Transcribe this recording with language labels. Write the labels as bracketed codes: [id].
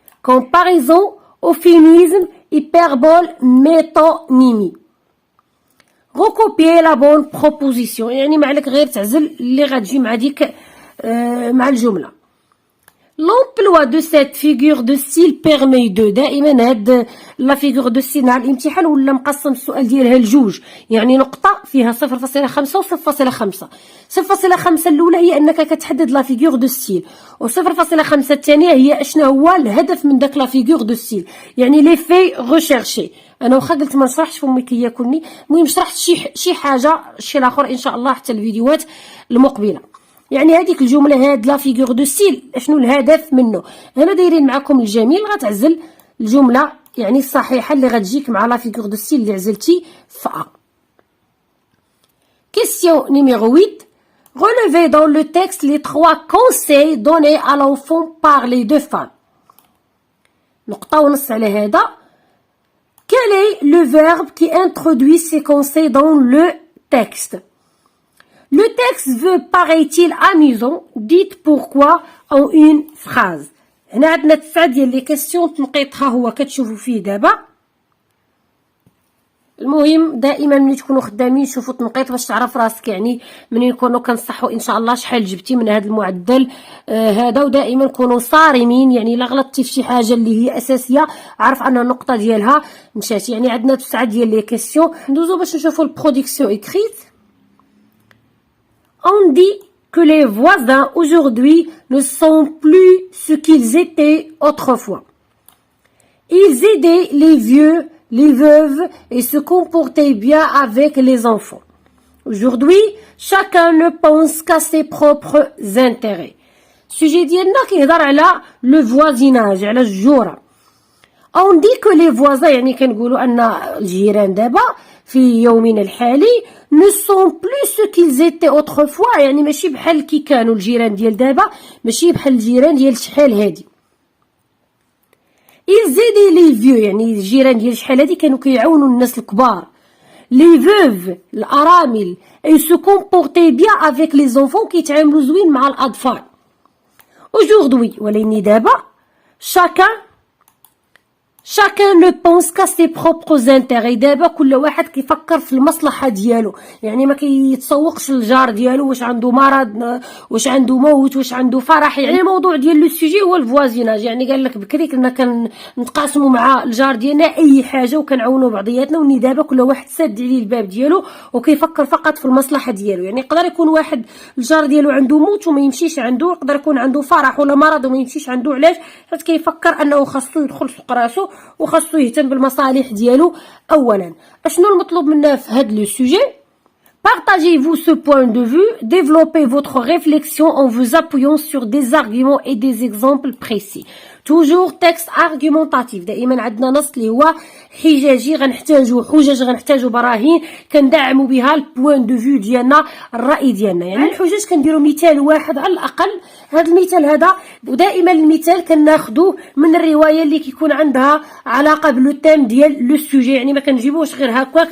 [fr] comparaison euphémisme hyperbole métonymie. recopier la bonne proposition. [ar] يعني ما عليك غير تعزل اللي غتجي مع ديك مع الجملة. [fr] L'emploi de cette figure de style permet de [ar] دائما هاد لا فيغور دو ستيل على الامتحان ولا مقسم السؤال ديالها لجوج، يعني نقطة فيها 0.5 و 0.5. 0.5 الأولى هي أنك كتحدد لا فيغور دو ستيل، و 0.5 الثانية هي أشنا هو الهدف من داك لا فيغور دو ستيل، يعني لي في ريشيرشي. أنا واخا قلت ما نشرحش فمي كياكلني، المهم شرحت شي حاجة شي الآخر إن شاء الله حتى الفيديوهات المقبلة. يعني هذيك الجمله هاد لا فيغور دو ستيل شنو الهدف منه؟ هنا دايرين معكم الجميل غتعزل الجمله يعني الصحيحه اللي غتجيك مع لا فيغور دو ستيل اللي عزلتي في ا. [fr] Question numéro 8. Relevez dans le texte les 3 conseils donnés à l'enfant par les 2 femmes. [ar] نقطه ونص على هذا. [fr] Quel est le verbe qui introduit ces conseils dans le texte? Le texte veut, paraît-il, amusant. Dites pourquoi en une phrase. [ar] هنا عندنا 9 ديال لي كيسيون تنقيطها هو كتشوفوا فيه دابا. المهم دائما ملي تكونوا خدامين شوفوا التنقيط باش تعرف راسك، يعني ملي نكونوا كنصحوا ان شاء الله شحال جبتي من هذا المعدل هذا، ودائما كونوا صارمين، يعني الا غلطتي في شي حاجه اللي هي اساسيه عرف ان النقطه ديالها مشات. يعني عندنا 9 ديال لي كيسيون. ندوزو باش نشوفوا البرودكسيون اكريت. [fr] On dit que les voisins aujourd'hui ne sont plus ce qu'ils étaient autrefois. Ils aidaient les vieux, les veuves et se comportaient bien avec les enfants. Aujourd'hui, chacun ne pense qu'à ses propres intérêts. [ar] Sujet ديالنا كيهضر على le voisinage، على الجورة. [fr] On dit que les voisins [ar] يعني كنقولوا أن الجيران دابا في يومنا الحالي [fr] ne sont plus ce qu'ils étaient autrefois، [ar] يعني ماشي بحال كي كانوا الجيران ديال دابا، ماشي بحال الجيران ديال شحال هادي. [fr] ils aidaient les vieux [ar] يعني الجيران ديال شحال هادي كانوا كيعاونوا الناس الكبار. [fr] les veuves [ar] الأرامل [fr] et se comportaient bien avec les enfants [ar] كيتعاملوا زوين مع الأطفال. [fr] aujourd'hui [ar] ولكن دابا [fr] chacun ne pense qu'à ses propres intérêts. [ar] دابا كل واحد كيفكر في المصلحه ديالو، يعني ما كيتسوقش للجار ديالو واش عنده مرض، واش عنده موت، واش عنده فرح. يعني الموضوع ديال لو سوجي هو الفوازيناج، يعني قال لك بكري كنا كنتقاسموا مع الجار ديالنا اي حاجه وكنعاونوا بعضياتنا، وني دابا كل واحد ساد عليه الباب ديالو وكيفكر فقط في المصلحه ديالو. يعني يقدر يكون واحد الجار ديالو عنده موت وما يمشيش عنده، يقدر يكون عنده فرح ولا مرض وما يمشيش عنده. علاش؟ حيت كيفكر انه خاصو يدخل سوق راسو وخاصو يهتم بالمصالح ديالو اولا. اشنو المطلوب منا في هذا لو سوجي؟ [fr] Partagez-vous ce point de vue, développez votre réflexion en vous appuyant sur des arguments et des exemples précis. toujours texte argumentatif. [ar] دائما عندنا نص اللي هو حجاجي، غنحتاجو حجج، غنحتاجو براهين كندعموا بها البوان دو فيو ديالنا، الراي ديالنا. يعني الحجج كنديروا مثال واحد على الاقل. هذا المثال هذا، ودائما المثال كناخذوه من الروايه اللي كيكون عندها علاقه بلو تيم ديال لو سوجي، يعني ما كنجيبوش غير هكاك.